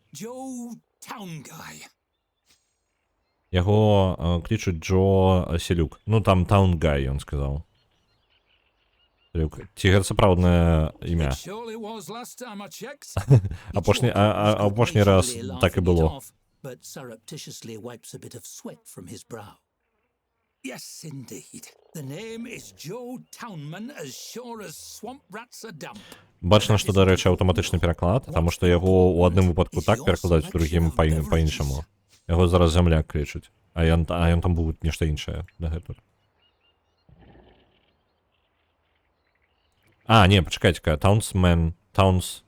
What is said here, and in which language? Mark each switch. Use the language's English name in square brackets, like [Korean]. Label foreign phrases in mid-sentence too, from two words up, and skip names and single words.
[Belarusian] Яго клічуць Джо Селюк. Ну, там Таунгай, ён сказаў. Ці гэта сапраўднае імя? Апошні раз так і было. [English] Yes, indeed. The name is Joe Townman, as sure as swamp rats are damp. [Belarusian] Бачна, што, дарэчы, аўтаматычны пераклад, таму што яго ў адным выпадку так перакладаюць, у другім па-іншаму. Яго зараз зямляк клічуць, а ён там быў нешта іншае дагэтуль. А, не, пачакайце-ка, Таунсмен, Таунс...